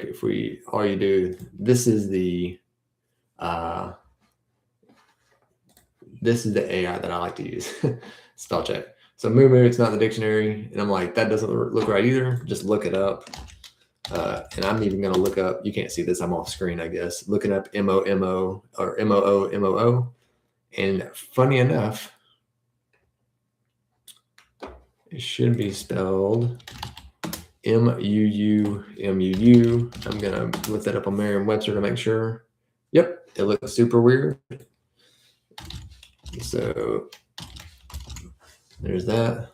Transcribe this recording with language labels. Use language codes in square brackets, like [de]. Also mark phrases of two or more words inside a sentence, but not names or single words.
[en] All you do, this is the AI that I like to use, spell check. So moo, it's not in the dictionary, and I'm like, that doesn't look right either. Just look it up. And I'm even going to look up, you can't see this, I'm off screen, I guess, looking up M-O-M-O or M-O-O-M-O-O. And funny enough, it should be spelled M-U-U-M-U-U. I'm going to look that up on Merriam-Webster to make sure. Yep, it looks super weird. So there's that.